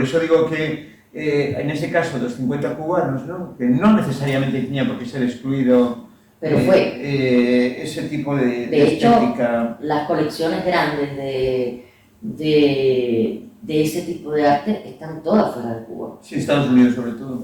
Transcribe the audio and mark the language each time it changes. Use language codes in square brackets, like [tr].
[gl] Por iso digo que en ese caso dos 50 cubanos, ¿no? Que non necesariamente tiña por que ser excluído ese tipo de estética. [es] Hecho, las colecciones grandes de ese tipo de arte están todas fuera de Cuba. Sí, Estados Unidos sobre todo.